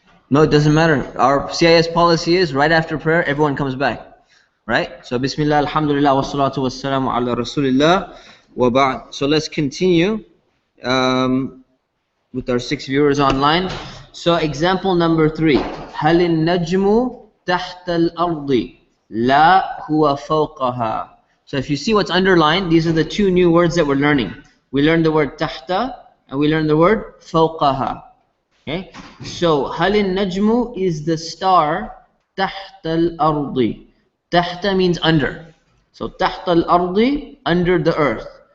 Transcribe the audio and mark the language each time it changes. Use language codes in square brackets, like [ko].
[en] No, it doesn't matter. Our CIS policy is right after prayer, everyone comes back. Right? So, Bismillah, Alhamdulillah, wa salatu wa salamu ala Rasulillah wa ba'd. So, let's continue with our 6 viewers online. So, example number 3. [ar] هل النجم تحت الأرض لا هو فوقها. [en] So if you see what's underlined, these are the 2 new words that we're learning. We learned the word tahta and we learned the word fawqaha. Okay? So [ar] هل النجم [en] is the star [ar] تحت الأرض. [en] Tahta means under. So [ar] تحت الأرض, [en] under the earth.